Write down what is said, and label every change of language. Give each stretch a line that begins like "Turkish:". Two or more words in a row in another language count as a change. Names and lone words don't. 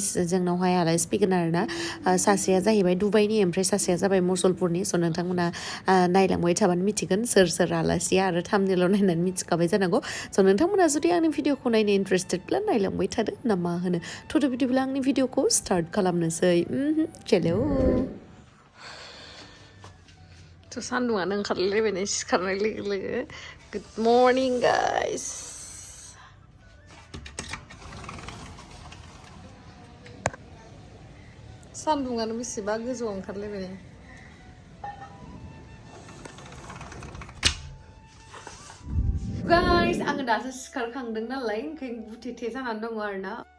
Bodo: जोंनावहाय आलासि फैगोन आरोना सासेया जाहैबाय दुबाइनि ओमफ्राय सासेया जाबाय मुसलपुरनि स' नोंथांमोना नायलांबाय थाबानो मिथिगोन सोर आलासिया आरो थाम्बनेइलाव नायनानै मिथिखाबाय जानांगौ स' नोंथांमोना जुदि आंनि भिडिअखौ नायनो इन्टारेस्टेडब्ला नायलांबाय थादो ना मा होनो थ'थ' बिदिब्ला आंनि भिडिअखौ स्टार्ट खालामनोसै चलो थ' सान्दुङानो ओंखारलायबाय सिखारनाय लोगो लोगो
English: Good morning, guys.
Bodo: सान्दुङानो बेसेबा गोजौआव ओंखारलायबाय गाइस आङो दासो सिखारखांदों नालाय ओंखायनो बुथेथे जानानै दङ आरोना